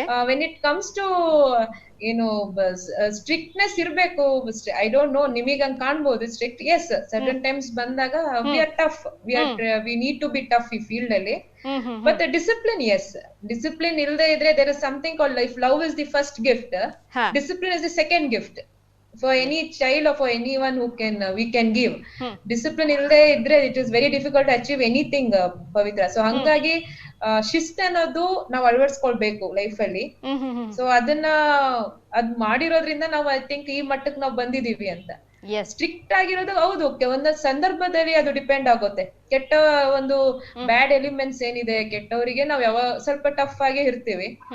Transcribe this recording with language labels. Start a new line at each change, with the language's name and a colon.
English: when it comes to
Kannada: ಏನು
English: strictness
Kannada: ಇರ್ಬೇಕು.
English: I don't know,
Kannada: ನಿಮಗ್ ಹಂಗ್ ಕಾಣ್ಬೋದು
English: Strict. Yes, certain times ಬಂದಾಗ we are tough, we need to be tough
Kannada: ಈ field ಅಲ್ಲಿ.
English: but discipline, yes, discipline
Kannada: ಇಲ್ಲದೆ ಇದ್ರೆ
English: There is something called life. Love is the first gift, discipline is the second gift for any child or for anyone who we can give. Discipline
Kannada: illde idre
English: it is very difficult to achieve anything, Pavitra.
Kannada: So hangagi ಶಿಸ್ತು ಅನ್ನೋದು ನಾವು ಅಳವಡಿಸ್ಕೊಳ್ಬೇಕು life ಅಲ್ಲಿ. So ಅದನ್ನ ಮಾಡಿರೋದ್ರಿಂದ ನಾವು I think ಈ ಮಟ್ಟಕ್ಕೆ ನಾವು ಬಂದಿದೀವಿ ಅಂತ. ಸ್ಟ್ರಿಕ್ಟ್ ಆಗಿರೋದು ಹೌದು, ಒಂದೊಂದ್ ಸಂದರ್ಭದಲ್ಲಿ ಅದು ಡಿಪೆಂಡ್ ಆಗುತ್ತೆ. ಕೆಟ್ಟ ಒಂದು ಬ್ಯಾಡ್ ಎಲಿಮೆಂಟ್ಸ್ ಏನಿದೆ, ಕೆಟ್ಟವರಿಗೆ ನಾವು ಸ್ವಲ್ಪ ಟಫ್ ಆಗಿ ಇರ್ತೀವಿ.